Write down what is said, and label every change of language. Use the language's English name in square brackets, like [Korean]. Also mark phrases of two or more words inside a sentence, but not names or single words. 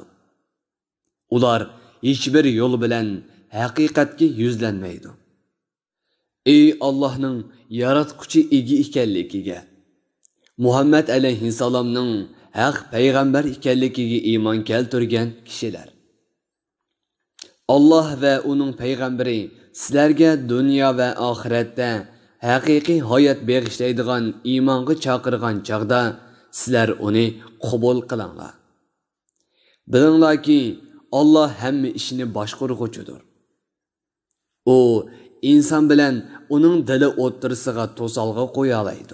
[Uzbek] Ular hech bir yo'l bilan haqiqatga yuzlanmaydi. Ey Allohning yaratquchi egi ekanligiga, Muhammad alayhissalomning haq payg'ambar ekanligiga iymon keltirgan kishilar. Allah [Turkish] ve onun peygamberi [Uzbek] sizlarga dunyo va oxiratda haqiqiy hayot bag'ishlaydigan iymonga chaqirgan chaqda sizlar uni qabul qilinglar. Bilinglarki, Allah hamma ishini boshqaruvchidir. U inson bilan uning dili o'ttirisiga to'salg'i qo'ya oladi.